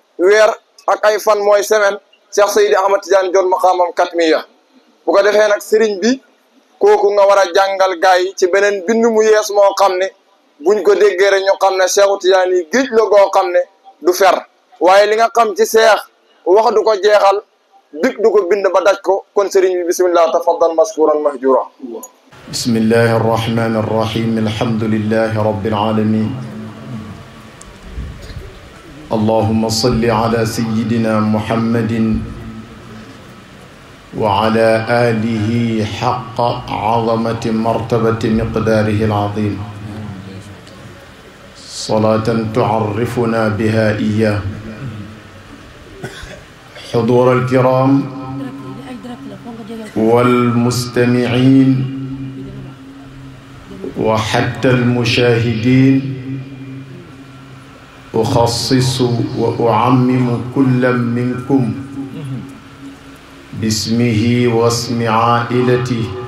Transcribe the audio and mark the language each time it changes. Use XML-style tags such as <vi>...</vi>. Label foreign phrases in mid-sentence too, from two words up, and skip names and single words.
<wo>weer ak ay fan mooy semaine Cheikh Seydi Ahmad Tidiane jot maqaamam katmiya bu ko defee nag Serigne bi kooku nga war a jàngal gaay yi ci beneen bind mu yees moo xam ne buñ ko déggee rek ñu xam ne Cheikhu Tidiane yi géej la goo xam ne du fer waaye li nga xam ci Cheikh wax du ko jeexal big du ko bind ba daj ko kon Serigne bi</wo> <ar>بسم الله تفضل مشكورا مأجورا بسم الله الرحمن الرحيم الحمد لله رب العالمين اللهم صل على سيدنا محمد وعلى آله حق عظمة مرتبة مقداره العظيم صلاة تعرفنا بها إياه حضور الكرام والمستمعين وحتى المشاهدين أخصص وأعمم كل منكم باسمه واسم عائلته</ar>